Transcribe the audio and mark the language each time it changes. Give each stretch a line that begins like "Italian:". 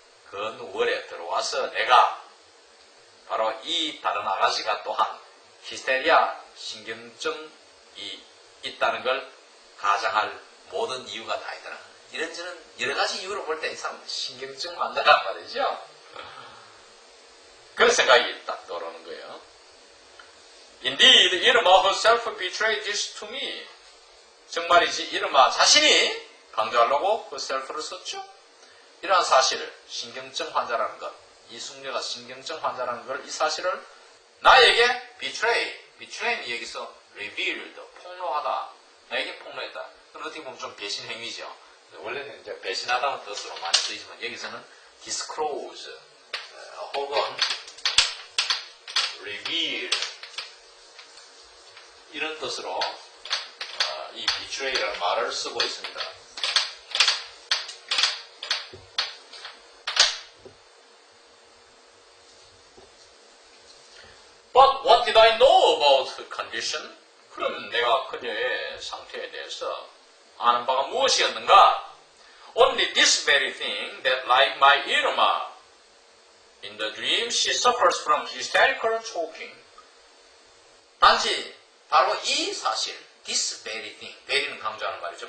Korean: 그 누월에 들어와서 내가 바로 이 다른 아가씨가 또한 히스테리아 신경증이 있다는 걸 가장할 모든 이유가 다 있더라. 이런저런 여러 가지 이유로 볼 때 이 사람은 신경증 환자란 말이죠. 그런 생각이 딱 떠오르는 거예요.
English: Indeed, Irma herself betrayed this to me.
Korean: 정말이지 이르마 자신이 강조하려고 그 셀프를 썼죠. 이러한 사실을 신경증 환자라는 것, 이 숙녀가 신경증 환자라는 걸 이 사실을 나에게 betray는 여기서 revealed, 폭로하다. 나에게 폭로했다. 그건 어떻게 보면 좀 배신 행위죠. 원래는 이제 배신하다는 뜻으로 많이 쓰이지만 여기서는 disclose 혹은 reveal 이런 뜻으로 이 betray라는 말을 쓰고 있습니다.
English: But what did I know about her condition?
Korean: 그럼 내가 그녀의 상태에 대해서 아는 바가 무엇이었는가?
English: Only this very thing that like my Irma, in the dream she suffers from hysterical choking.
Korean: 단지 바로 이 사실,
English: this very thing,
Korean: very는 강조하는 말이죠.